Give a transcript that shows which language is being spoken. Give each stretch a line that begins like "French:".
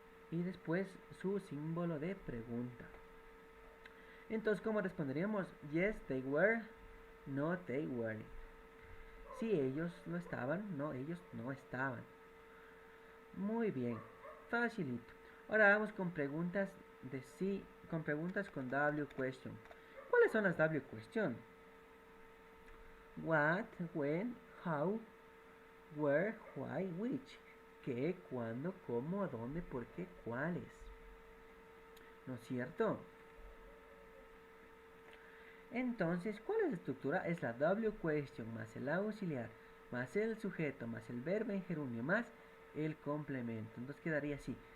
Spanish: Y después su símbolo de pregunta. Entonces, ¿cómo responderíamos?
English: Yes, they were. No, they weren't.
Spanish: Si ellos lo estaban, no, ellos no estaban. Muy bien, facilito. Ahora vamos con preguntas de sí, con preguntas con W question. ¿Cuáles son las W question?
English: What, when, how, where, why, which.
Spanish: ¿Qué, cuándo, cómo, dónde, por qué, cuáles? ¿No es cierto? Entonces, ¿cuál es la estructura? Es la W question más el auxiliar, más el sujeto, más el verbo en gerundio, más el complemento. Entonces quedaría así.